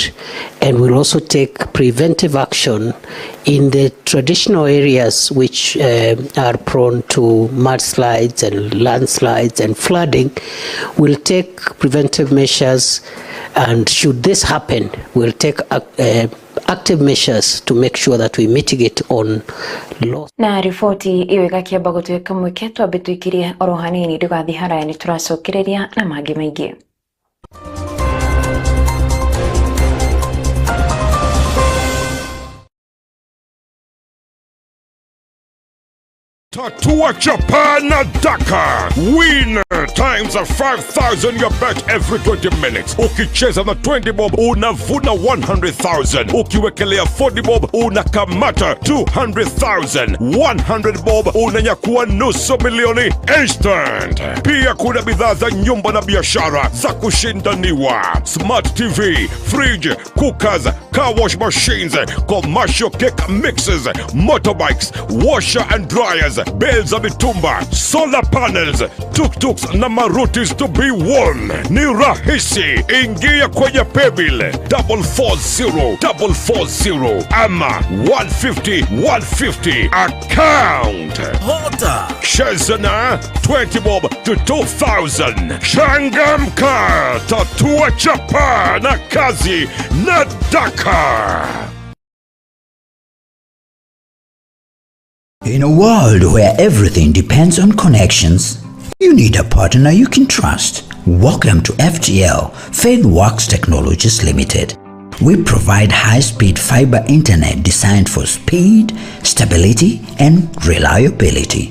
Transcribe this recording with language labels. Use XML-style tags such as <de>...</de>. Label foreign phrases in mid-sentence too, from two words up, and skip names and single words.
<en>And we'll also take preventive action in the traditional areas which are prone to mudslides and landslides and flooding. We'll take preventive measures, and should this happen, we'll take active measures to make sure that we mitigate on loss.</en> <ki>Na ripoti iyo igakiamba gutwika mweke twambe twikirie oro hanini ndugathi haraya ni turacokereria na mangi maingi.</ki> <sw>Tatua Chapana Dakar.</sw> <en>Win times of 5,000 your bet every 20 minutes.</en> <sw>Ukicheza na 20 bob unavuna 100,000. Ukiwekelea 40 bob unakamata 200,000. 100 bob unanyakua nusu milioni instant. Pia kuna bidhaa za nyumba na biashara za kushindaniwa.</sw> <en>Smart TV, fridge, cookers, car wash machines, commercial cake mixes, motorbikes, washer and dryers, bells of mitumba, solar panels, tuk-tuks na marutis to be won.</en> <sw>Ni rahisi, ingia kwenye paybill 440 ama 150 account. Cheza na</sw> <en>20 bob to 2,000.</en> <sw>Changamka, tatua chapa na kazi na Dakar.</sw> <en>In a world where everything depends on connections, you need a partner you can trust. Welcome to FTL, FaithWorks Technologies Limited. We provide high-speed fiber internet designed for speed, stability, and reliability.</en>